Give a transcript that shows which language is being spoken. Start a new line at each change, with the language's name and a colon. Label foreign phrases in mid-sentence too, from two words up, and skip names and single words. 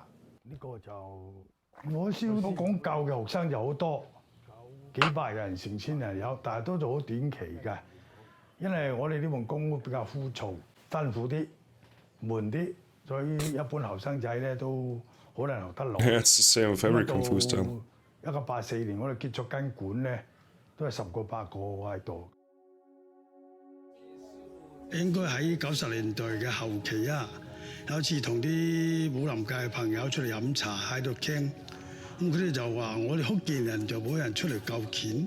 Cantonese: 呢個就我師傅講教嘅學生就好多，幾百人、成千人有，但係都做好短期嘅，因為我哋呢門功夫比較枯燥、辛苦啲、悶啲，所以一般後生仔咧都好難學得落。
English: It's the same with every Kung Fu style.
Cantonese: 1984 年我哋結束間館咧，都係10個8個喺度。應該喺90年代嘅後期啊，有次同啲武林界嘅朋友出嚟飲茶喺度傾，咁佢哋就話：我哋福建人就冇人出嚟教拳。